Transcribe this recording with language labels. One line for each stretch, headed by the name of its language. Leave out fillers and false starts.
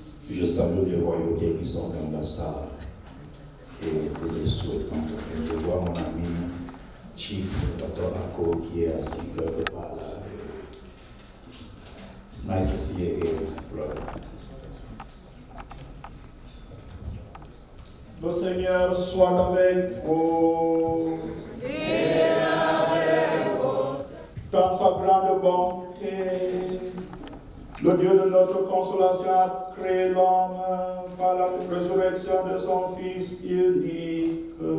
French: Je salue les royautés qui sont dans la salle et nous les souhaitons. Je vois mon ami Chief Dr. Ako qui est assis quelque part là.
English: It's nice to see you again, brother.
French: Le Seigneur soit avec vous. Et avec vous. Dans sa grande bonté, le Dieu de notre consolation a créé l'homme par la résurrection de son Fils unique.